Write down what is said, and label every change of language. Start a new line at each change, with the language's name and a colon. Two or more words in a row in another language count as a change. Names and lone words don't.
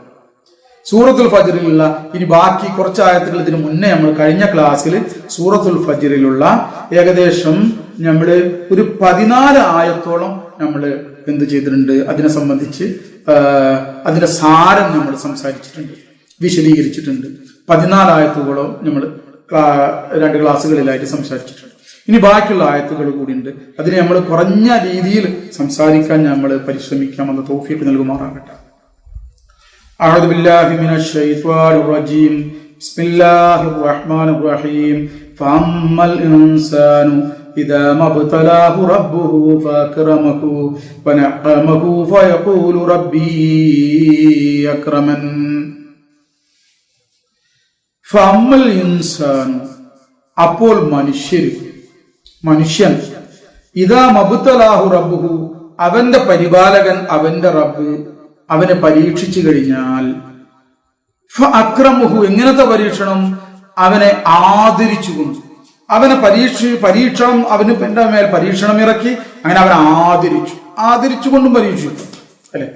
Malayalam: സൂറത്തുൽ ഫജ്റിലുള്ള ഇനി ബാക്കി കുറച്ച് ആയത്തുകൾ ഇതിന് മുന്നേ നമ്മൾ കഴിഞ്ഞ ക്ലാസ്സിൽ സൂറത്തുൽ ഫജ്റിലുള്ള ഏകദേശം നമ്മൾ ഒരു 14 ആയത്തോളം നമ്മൾ എന്ത് ചെയ്തിട്ടുണ്ട്, അതിനെ സംബന്ധിച്ച് അതിന്റെ സാരം നമ്മൾ സംസാരിച്ചിട്ടുണ്ട്, വിശദീകരിച്ചിട്ടുണ്ട്. 14 ആയത്തുകളോ നമ്മൾ 2 ക്ലാസ്സുകളിലായിട്ട് സംസാരിച്ചിട്ടുണ്ട്. ഇനി ബാക്കിയുള്ള ആയത്തുകൾ കൂടിയുണ്ട്. അതിനെ നമ്മൾ കുറഞ്ഞ രീതിയിൽ സംസാരിക്കാൻ നമ്മൾ പരിശ്രമിക്കാമെന്ന് തൗഫീഖ് നൽകുമാറാകട്ടെ.
Arabic: أعوذ بالله من الشيطان الرجيم بسم الله الرحمن الرحيم فأما الإنسان إذا ما ابتلاه ربه فأكرمه ونعمه فيقول ربي أكرمن فأما الإنسان
Malayalam: അപ്പോൾ മനുഷ്യൻ
Arabic: إذا ما ابتلاه ربه
Malayalam: അവന്റെ പരിപാലകൻ അവന്റെ റബ്ബ് അവനെ പരീക്ഷിച്ചു കഴിഞ്ഞാൽ അക്രമുഹു എങ്ങനത്തെ പരീക്ഷണം, അവനെ ആദരിച്ചുകൊണ്ട് അവനെ പരീക്ഷണം അവന് എന്റെ മേൽ പരീക്ഷണം ഇറക്കി, അങ്ങനെ അവനെ ആദരിച്ചുകൊണ്ടും പരീക്ഷിച്ചു അല്ലെ.